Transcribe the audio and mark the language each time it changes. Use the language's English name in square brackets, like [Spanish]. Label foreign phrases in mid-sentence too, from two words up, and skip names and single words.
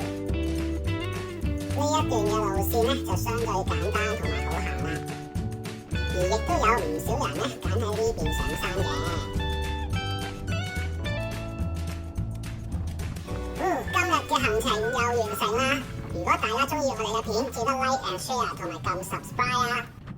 [Cantonese] 呢一段嘅路線咧就相對簡單同埋好行啦，而亦都有唔少人咧揀喺呢邊上山嘅。今日嘅行程又完成啦！如果大家中意我哋嘅片，記得 [English] like and share [Cantonese] 同埋撳 subscribe 啊！